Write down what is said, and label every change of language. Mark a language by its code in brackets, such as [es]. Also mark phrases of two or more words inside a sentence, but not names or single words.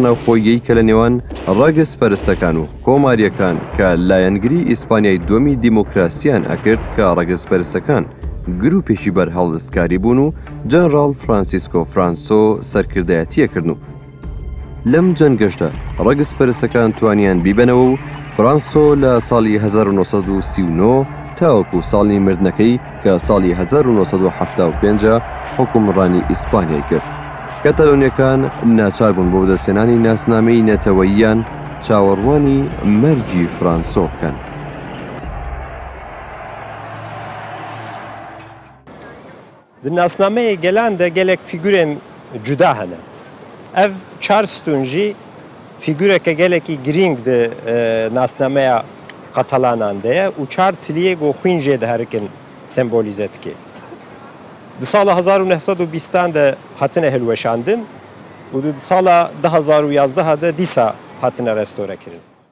[ckb] ناوخۆییەی کە لە نێوان ڕەگەزپەرستەکان و کۆماریەکان کە لایەنگری ئیسپانیای دووەمی دیموکراسیان ئەکرد کە ڕەگەزپەرستەکان گروپێکی بەرهەڵدەستکاری بوون و جەنەڕاڵ فرانسیسکۆ فرانسۆ سەرکردایەتیەکردن و لەم جەنگەشدا ڕەگەزپەرستەکان توانیان بیبەنەوە و فرانسۆ لە ساڵی 1939 تاوەکو ساڵی مردنەکەی کە ساڵی 1975 حکومڕانی ئیسپانیای کرد. کەتەلۆنیەکان ناچار بوون بۆ بەدەستهێنانی ناسنامەی نەتەوەییان چاوەڕوانی مەرجی فرانسۆ بکەن. [ku] Di nasnameyê gelan de gelek figürên cuda hene. Ev çar stûn jî figüreke gelekî giring di nasnameya Katalanan de ye û çar tiliyê goxwîn jê diherikin sembolîze dike. Di sala 1920 de hatine hilweşandin û di sala 2011 de dîsa hatine restore kirin.